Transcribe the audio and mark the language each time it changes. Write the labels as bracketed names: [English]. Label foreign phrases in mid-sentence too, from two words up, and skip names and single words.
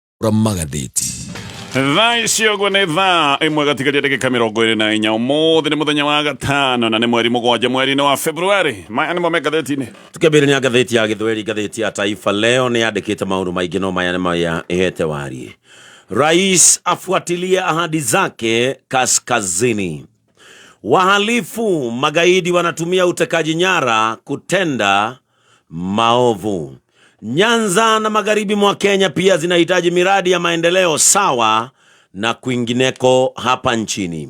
[Kikuyu] magatheti. Thaa icio gwe nĩ thaa ĩmwe gatigaria ndagĩka 24 ũmũthĩ nĩ mũthenya wa gatano na nĩ mweri mũgwanja mweri-inĩ wa Februari. Maya nĩmo me ngatheti-inĩ. Tukĩambĩrĩria ngatheti ya Gĩthweri, ngatheti ya Taifa Leo nĩ yandĩkĩte maũndũ maingĩ, no maya nĩ maya ihete wari. [Swahili] Rais afuatilia ahadi zake kaskazini. Wahalifu magaidi wanatumia utekaji nyara kutenda maovu. Nyanza na magharibi mwa Kenya pia zinahitaji miradi ya maendeleo sawa na kwingineko hapa nchini.